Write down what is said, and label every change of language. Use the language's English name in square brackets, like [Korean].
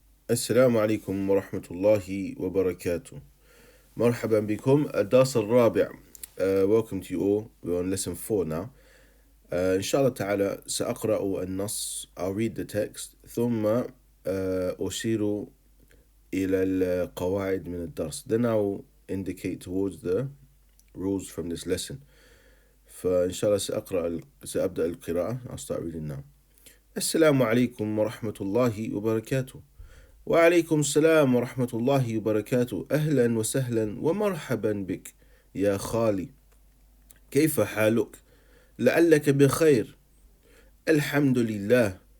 [Arabic] السلام عليكم ورحمة الله وبركاته. مرحبا بكم الدرس الرابع. [English] Welcome to you all. We're on lesson 4 now. [Arabic] إن شاء الله تعالى سأقرأ النص. [English] I'll read the text [Arabic] ثم أشير إلى القواعد من الدرس. [English] Then I'll indicate towards the rules from this lesson. [Arabic] فإن شاء الله سأبدأ القراءة. [English] I'll start reading now. [Arabic] السلام عليكم ورحمة الله وبركاته. وعليكم السلام ورحمة الله وبركاته. أهلا وسهلا ومرحبا بك يا خالي. كيف حالك؟ لعلك بخير. الحمد لله.